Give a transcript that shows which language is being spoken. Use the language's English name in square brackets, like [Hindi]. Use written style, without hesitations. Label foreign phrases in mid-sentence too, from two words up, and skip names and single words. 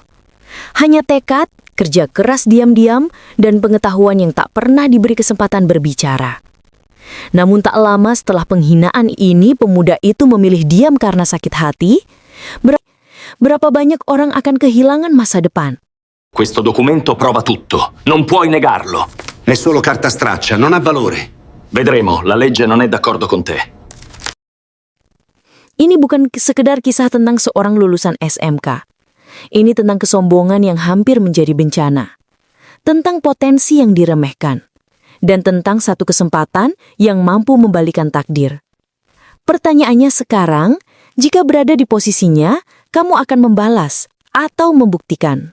[Indonesian] Hanya tekad, kerja keras diam-diam, dan pengetahuan yang tak pernah diberi kesempatan berbicara. Namun tak lama setelah penghinaan ini, pemuda itu memilih diam karena sakit hati. Berapa banyak orang akan kehilangan masa depan? [Italian] Questo documento prova tutto. Non puoi negarlo. È solo carta straccia, non ha valore. Vedremo, la legge non è d'accordo con te. [Indonesian] Ini bukan sekedar kisah tentang seorang lulusan SMK. Ini tentang kesombongan yang hampir menjadi bencana. Tentang potensi yang diremehkan. Dan tentang satu kesempatan yang mampu membalikan takdir. Pertanyaannya sekarang, jika berada di posisinya, kamu akan membalas atau membuktikan?